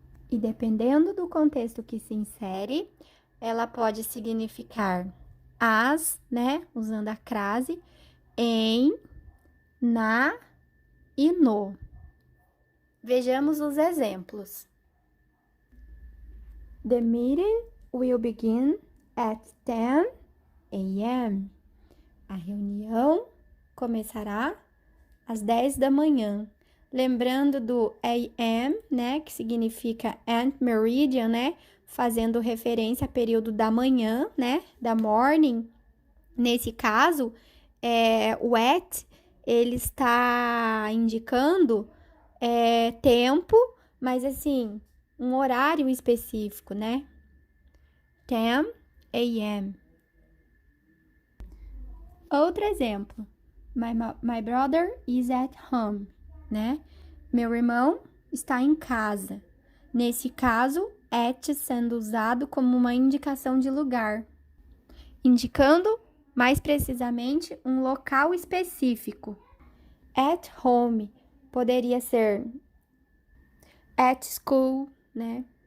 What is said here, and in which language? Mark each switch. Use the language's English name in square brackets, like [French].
[Portuguese] E dependendo do contexto que se insere, ela pode significar as, né, usando a crase, em, na e no. Vejamos os exemplos. [English] The meeting will begin at 10 a.m. [Portuguese] A reunião começará às 10 da manhã. Lembrando do AM, né, que significa [English] ant meridian, [Portuguese] né, fazendo referência ao período da manhã, né, da morning. Nesse caso, o at, ele está indicando tempo, mas assim, um horário específico, né? [English] 10 a.m. [Portuguese] Outro exemplo. [English] My brother is at home, né? [Portuguese] Meu irmão está em casa. Nesse caso, at sendo usado como uma indicação de lugar, indicando, mais precisamente, um local específico. [English] At home [Portuguese] poderia ser [English] at school, né?